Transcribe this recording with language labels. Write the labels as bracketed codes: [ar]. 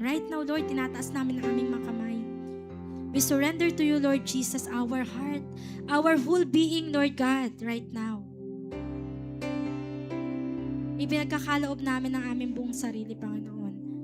[tl] And right now, Lord, tinataas namin ang aming mga kamay. [en] We surrender to you, Lord Jesus, our heart, our whole being, Lord God, right now. [tl] Ipinagkakaloob namin ang aming buong sarili, Panginoon.